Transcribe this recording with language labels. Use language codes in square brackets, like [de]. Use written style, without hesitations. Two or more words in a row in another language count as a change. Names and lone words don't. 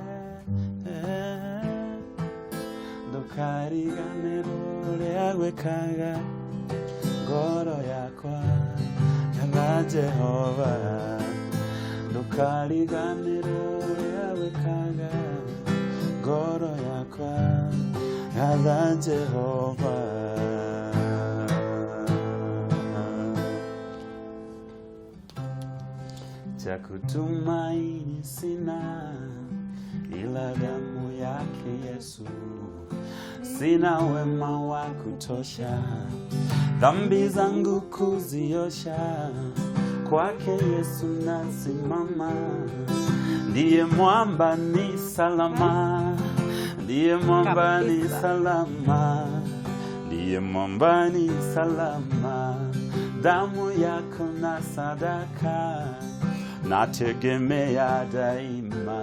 [ki] ndukariganirwo ria gwikaga ngoro yakwa yatha Jehova ndukariganirwo ria gwikaga ngoro yakwa yatha Jehova. [sw] Cha kutumaini sina ila damu yake Yesu, sina wema wa kutosha dhambi zangu kuziosha, kwake Yesu nasimama, ndiye mwamba ni salama, ndiye mwamba ni salama, ndiye mwamba ni salama, damu yako na sadaka nategemea daima,